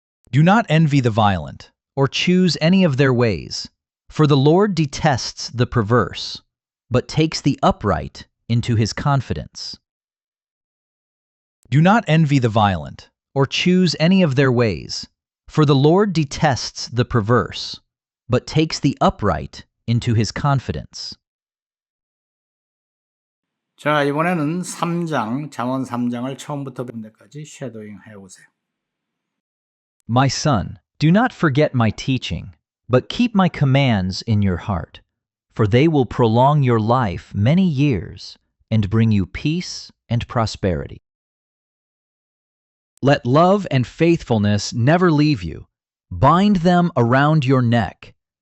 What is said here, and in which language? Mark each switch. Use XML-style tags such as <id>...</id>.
<en>Do not envy the violent, or choose any of their ways, for the Lord detests the perverse, but takes the upright into his confidence. Do not envy the violent, or choose any of their ways, for the Lord detests the perverse, but takes the upright into his confidence.</en> <ko>자, 이번에는 3장, 잠언 3장을 처음부터 끝내까지 쉐도잉 해오세요.</ko> <en>My son, do not forget my teaching, but keep my commands in your heart, for they will prolong your life many years and bring you peace and prosperity. Let love and faithfulness never leave you. Bind them around your neck.</en>